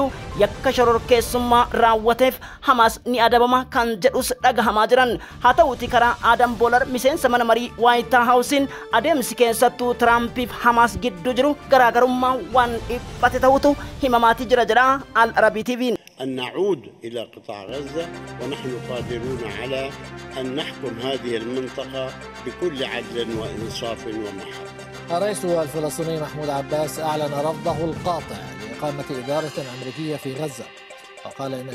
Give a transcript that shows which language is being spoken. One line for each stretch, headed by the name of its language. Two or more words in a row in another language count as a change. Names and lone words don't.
Oromo: Yakka shororkeessummaa raawwateef Hamaas ni adabama kan jedhus dhagahamaa jiran. Haa ta'uuti karaa Adam Boolar miseensa mana marii White House adeemsi keessattuu Tiraampiif Hamaas gidduu jiru garaagarummaa waan dhiphate ta'utu himamaatii jira jedha Al Arabii TV.
Arabic: أن نعود إلى قطاع غزة ونحن قادرون على أن نحكم هذه المنطقة بكل عدل وإنصاف ومحبة. الرئيس الفلسطيني محمود عباس أعلن رفضه القاطع لإقامة إدارة أمريكية في غزة وقال إن